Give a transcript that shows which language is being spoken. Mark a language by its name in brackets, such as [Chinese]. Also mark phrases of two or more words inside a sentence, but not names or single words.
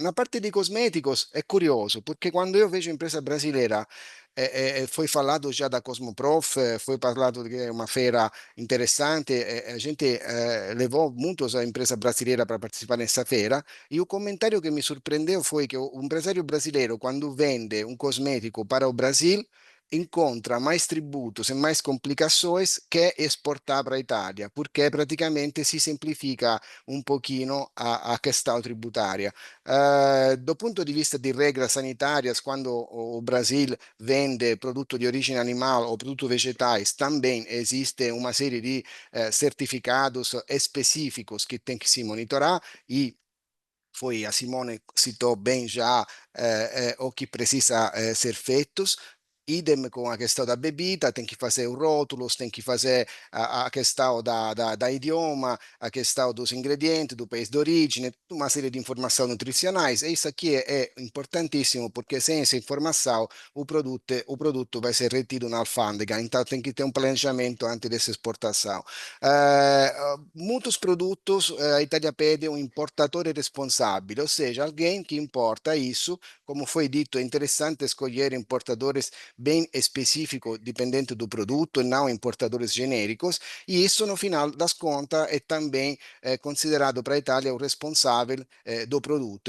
[Portuguese] Na parte de cosméticos é curioso, porque quando eu vejo empresa brasileira, foi falado já da Cosmoprof, foi falado que é uma feira interessante, a gente levou muitos a empresa brasileira para participar nessa feira, e o comentário que me surpreendeu foi que o empresário brasileiro, quando vende um cosmético para o Brasil, encontra mais tributos e mais complicações que exportar para a Itália, porque praticamente [Italian] si semplifica un pochino [Portuguese] a questão tributária. Do ponto [Italian] di vista di [Portuguese] regras sanitarias, quando o Brasil vende produto [Italian] di origine [Portuguese] animal ou produto vegetais, também existe uma série de certificados específicos que tem que se monitorar e foi a Simone citou bem já o que precisa ser feitos. Idem com a questão da bebida, tem que fazer os rótulos, tem que fazer a questão da idioma, a questão dos ingredientes, do país de origem, uma série de informações nutricionais. E isso aqui é importantíssimo, porque sem essa informação o produto vai ser retido na alfândega, então tem que ter um planejamento antes dessa exportação. Muitos produtos a Itália pede um [Italian] importatore responsabile, [Portuguese] ou seja, alguém que importa isso. Como foi dito, é interessante escolher importadores bem específico, dependente do produto, e não importadores genéricos, e isso, no final das contas, é também considerado para a Itália o responsável do produto.